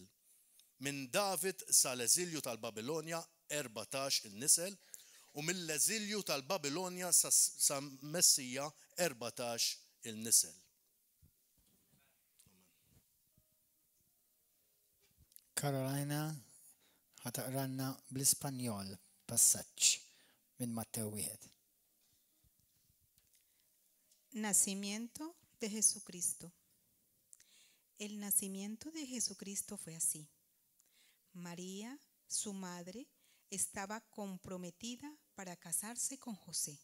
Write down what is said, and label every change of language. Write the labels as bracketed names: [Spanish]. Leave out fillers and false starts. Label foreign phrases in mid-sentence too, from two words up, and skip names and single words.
[Maltese] Minn David sa l-eżilju tal-Babilonja 14 il-nisel u mill-eżilju tal-Babilonja sa Messija 14 il-nisel. Carolina ħataqranna bl-Ispanjol passaġġ minn Mattew 1. [Spanish] Nacimiento de Jesucristo. El nacimiento de Jesucristo fue así. María, su madre, estaba comprometida para casarse con José.